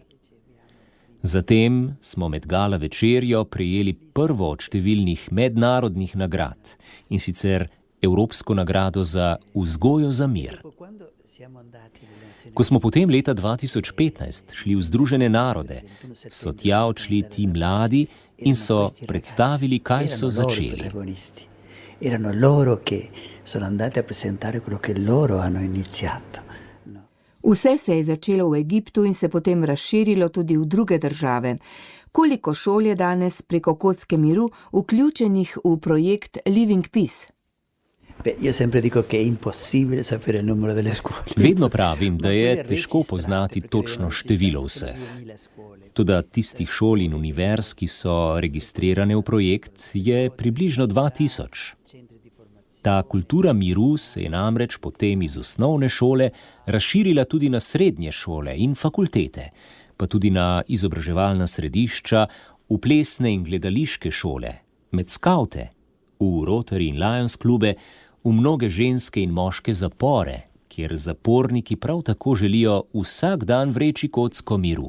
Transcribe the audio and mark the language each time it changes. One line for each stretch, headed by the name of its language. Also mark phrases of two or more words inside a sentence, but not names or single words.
Slovenian: Zatem smo med gala večerjo prejeli prvo od številnih mednarodnih nagrad, in sicer Evropsko nagrado za vzgojo za mir. Ko smo potem leta 2015 šli v Združene narode, so tja odšli ti mladi in so predstavili, kaj so začeli.
Italian: Erano loro che sono andati a presentare quello che loro hanno iniziato.
Slovenian: Vse se je začelo v Egiptu in se potem razširilo tudi v druge države. Koliko šol je danes preko Kocke miru vključenih v projekt Living Peace?
Italian: Io sempre dico che è impossibile sapere il numero delle scuole.
Slovenian: Vedno pravim, da je težko poznati točno število vseh. Toda tistih šol in univerz, ki so registrirane v projekt, je približno 2000. Ta kultura miru se je namreč potem iz osnovne šole razširila tudi na srednje šole in fakultete, pa tudi na izobraževalna središča, v plesne in gledališke šole, med skavte, v Rotary in Lions klube, v mnoge ženske in moške zapore, kjer zaporniki prav tako želijo vsak dan vreči kocko miru.